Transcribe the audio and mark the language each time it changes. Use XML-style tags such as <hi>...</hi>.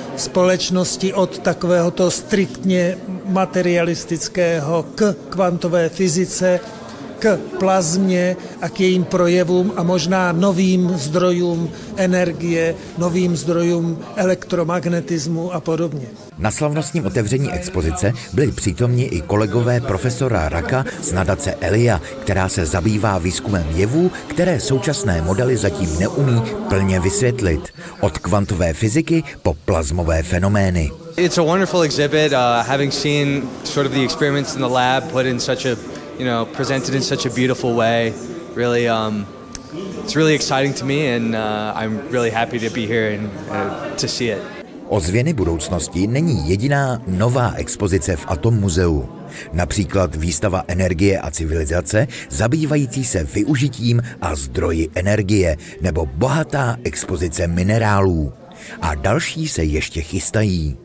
<cs>společnosti od takovéhoto striktně materialistického k kvantové fyzice, k plazmě a k jejím projevům a možná novým zdrojům energie, novým zdrojům elektromagnetismu a podobně. Na slavnostním otevření expozice byli přítomni i kolegové profesora Raka z nadace Elia, která se zabývá výzkumem jevů, které současné modely zatím neumí plně vysvětlit. Od kvantové fyziky po plazmové fenomény.</cs> <en>It's a wonderful exhibit, having seen sort of the experiments in the lab put in such a, you know, presented in such a beautiful way. Really, it's really exciting to me, and I'm really happy to be here and to see it.</en> <cs>Ozvěny budoucnosti není jediná nová expozice v Atom muzeu. Například výstava Energie a civilizace, zabývající se využitím a zdroji energie, nebo bohatá expozice minerálů. A další se ještě chystají.</cs>